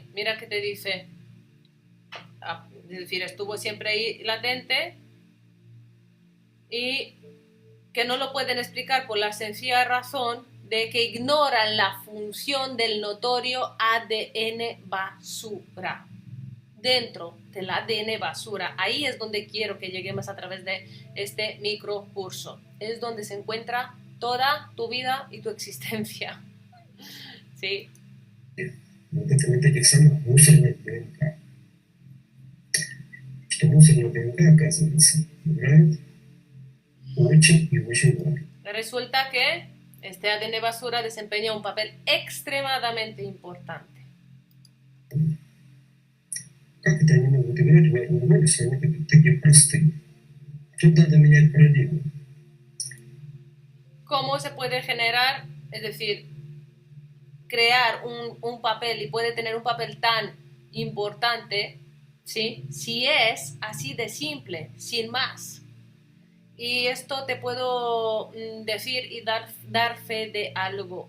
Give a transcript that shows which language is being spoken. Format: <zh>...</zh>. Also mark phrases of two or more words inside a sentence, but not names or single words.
<es>Mira que te dice, es decir, estuvo siempre ahí latente y que no lo pueden explicar por la sencilla razón de que ignoran la función del notorio ADN basura. Dentro del ADN basura, ahí es donde quiero que lleguemos a través de este microcurso. Es donde se encuentra toda tu vida y tu existencia. ¿Sí?</es> <ru>Это этих самых мусорных ДНК. Что мусорная ДНК, оказывается, играет очень и очень важно.</ru> <es>Resulta que este ADN basura desempeña un papel extremadamente importante.</es> <ru>Как это они могут играть важную роль, если они такие простые? Тут надо менять парадигму.</ru> <es>¿Cómo se puede generar, es decir, crear un papel y puede tener un papel tan importante, ¿sí? Si es así de simple, sin más? Y esto te puedo decir y dar fe de algo.</es>